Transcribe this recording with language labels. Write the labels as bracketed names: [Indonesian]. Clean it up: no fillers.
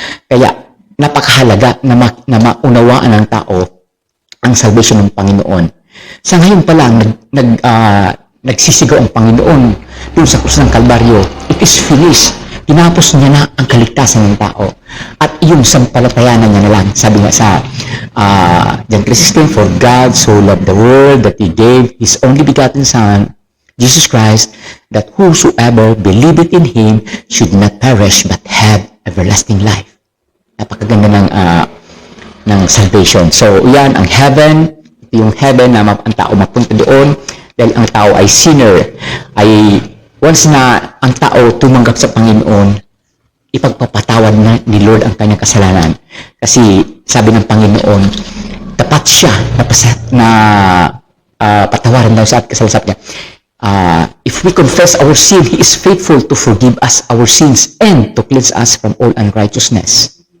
[Filipino] Kaya, napakahalaga na maunawaan ng tao ang salvation ng Panginoon. Sa ngayon pa lang, nagsisigaw ang Panginoon doon sa krus ng Kalbaryo. [English] It is finished. [Filipino] Tinapos niya na ang kaligtasan ng tao. At yung sampalatayanan niya na lang. Sabi nga sa [English] John 3:16, for God so loved the world that He gave His only begotten Son, Jesus Christ, that whosoever believeth in Him should not perish but have everlasting life. [Filipino] Napakaganda ng salvation. So, yan ang heaven. Yung heaven na ang tao mapunta doon dahil ang tao ay sinner. Ay once na ang tao tumanggap sa Panginoon, ipagpapatawad na ni Lord ang kanyang kasalanan. Kasi sabi ng Panginoon, tapat siya na patawarin daw sa kasalasap niya. [English] If we confess our sin, He is faithful to forgive us our sins and to cleanse us from all unrighteousness.